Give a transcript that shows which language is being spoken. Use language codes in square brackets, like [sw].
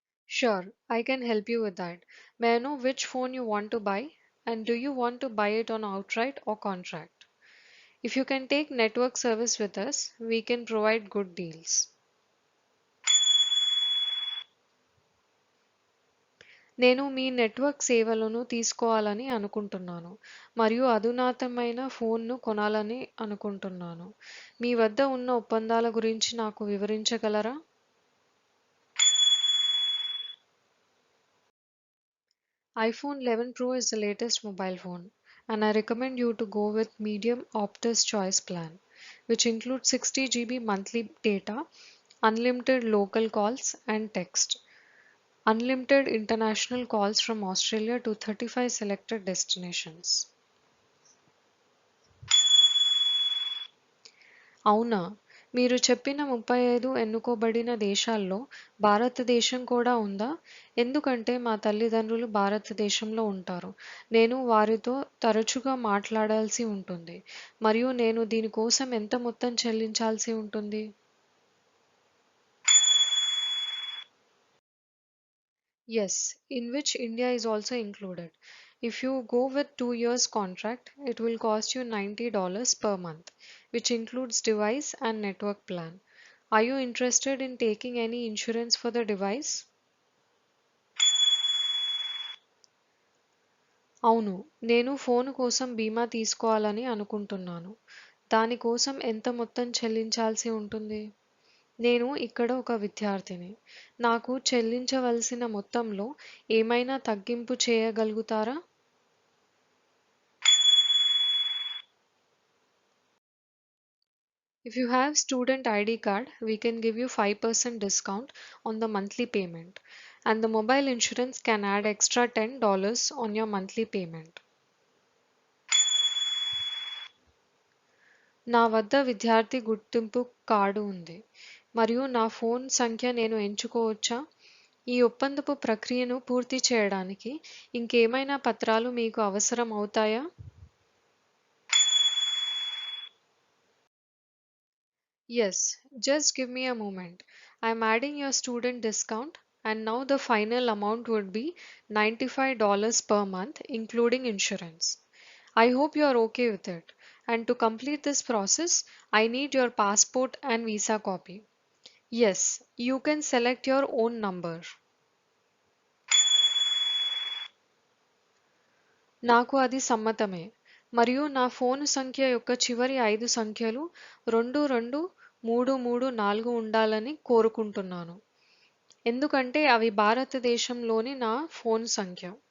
[en] Sure, I can help you with that. May I know which phone you want to buy? And do you want to buy it on outright or contract? If you can take network service with us, we can provide good deals. [te] నేను మీ network సేవలను తీసుకోవాలని అనుకుంటున్నాను మరియు అధునాతనమైన ఫోన్ను కొనాలని అనుకుంటున్నాను. మీ వద్ద ఉన్న ఒప్పందాల గురించి నాకు వివరించగలరా? [en] iPhone 11 Pro is the latest mobile phone, and I recommend you to go with medium Optus choice plan, which includes 60 GB monthly data, unlimited local calls and text, unlimited international calls from Australia to 35 selected destinations. [te] అవునా? మీరు చెప్పిన 35 ఎన్నుకోబడిన దేశాల్లో భారతదేశం కూడా ఉందా? ఎందుకంటే మా తల్లిదండ్రులు భారతదేశంలో ఉంటారు. నేను వారితో తరచుగా మాట్లాడాల్సి ఉంటుంది. మరియు నేను దీని కోసం ఎంత మొత్తం చెల్లించాల్సి ఉంటుంది? [en] Yes, in which India is also included. If you go with 2 years contract, it will cost you $90 per month, which includes device and network plan. Are you interested in taking any insurance for the device? [te] అవును, నేను phone కోసం బీమా తీసుకోవాలని అనుకుంటున్నాను. దాని కోసం ఎంత మొత్తం చెల్లించాల్సి ఉంటుంది? నేను ఇక్కడ ఒక విద్యార్థిని. నాకు చెల్లించవలసిన మొత్తంలో ఏమైనా తగ్గింపు చేయగలుగుతారా? [en] If you have student ID card, we can give you 5% discount on the monthly payment, and the mobile insurance can add extra $10 on your monthly payment. [te] నా వద్ద విద్యార్థి గుర్తింపు కార్డు ఉంది మరియు నా ఫోన్ సంఖ్య నేను ఎంచుకోవచ్చా? ఈ ఒప్పందపు ప్రక్రియను పూర్తి చేయడానికి ఇంకేమైనా పత్రాలు మీకు అవసరం అవుతాయా? [en] Yes, just give me a moment. I'm adding your student discount, and now the final amount would be $95 per month, including insurance. I hope you are okay with it. And to complete this process, I need your passport and visa copy. Yes, you can select your own number. [te] నాకు అది సమ్మతమే మరియు నా phone సంఖ్య యొక్క చివరి 5 సంఖ్యలు 223344 ఉండాలని కోరుకుంటున్నాను ఎందుకంటే అవి భారతదేశంలోని నా ఫోన్ సంఖ్య.